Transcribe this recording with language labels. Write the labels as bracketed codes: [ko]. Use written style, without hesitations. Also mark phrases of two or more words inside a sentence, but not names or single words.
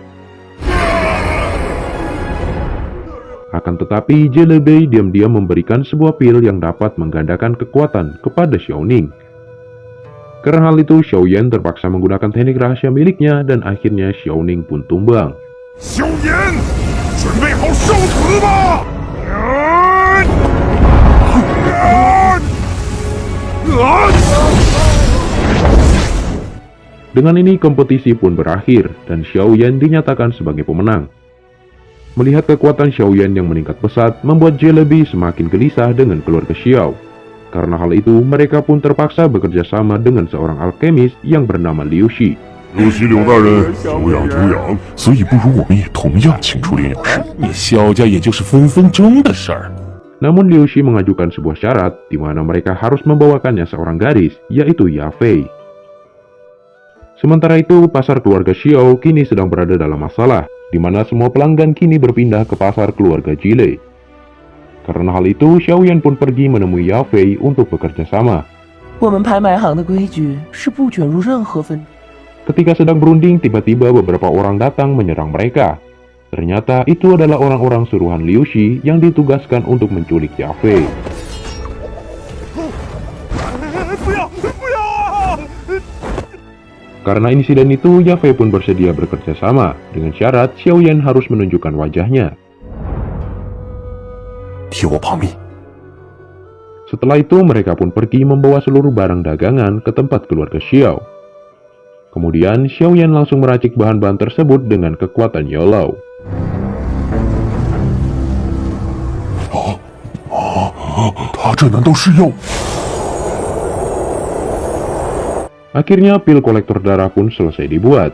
[id] Akan tetapi, Jelebei diam-diam memberikan sebuah pil yang dapat menggandakan kekuatan kepada Xiaoning. Karena hal itu, Xiaoyan terpaksa menggunakan teknik rahasia miliknya dan akhirnya Xiaoning pun tumbang. [zh] 萧炎，准备好受死吧！ [id] Dengan ini kompetisi pun berakhir dan Xiaoyan dinyatakan sebagai pemenang. Melihat kekuatan Xiaoyan yang meningkat pesat membuat Jelebei semakin gelisah dengan keluarga Xiao. Karena hal itu mereka pun terpaksa bekerja sama dengan seorang alkemis yang bernama Liu Shi. [zh] 如须柳大人久仰久仰，所以不如我们也同样请出炼药师。你萧家也就是分分钟的事儿。 [id] Namun Liu Shi mengajukan sebuah syarat di mana mereka harus membawakannya seorang gadis, yaitu Yafei. Sementara itu, pasar keluarga Xiao kini sedang berada dalam masalah, di mana semua pelanggan kini berpindah ke pasar keluarga Jile. Karena hal itu, Xiaoyan pun pergi menemui Yafei untuk bekerja sama. [zh] 我们拍卖行的规矩是不卷入任何纷争。 [id] Ketika sedang berunding, tiba-tiba beberapa orang datang menyerang mereka. Ternyata itu adalah orang-orang suruhan Liu Shi yang ditugaskan untuk menculik Yafei. Karena insiden itu, Yafei pun bersedia bekerja sama, dengan syarat Xiaoyan harus menunjukkan wajahnya. [zh] 替我保密。 [id] Setelah itu, mereka pun pergi membawa seluruh barang dagangan ke tempat keluarga Xiao. Kemudian, Xiaoyan langsung meracik bahan-bahan tersebut dengan kekuatan Youlau. Akhirnya, pil kolektor darah pun selesai dibuat.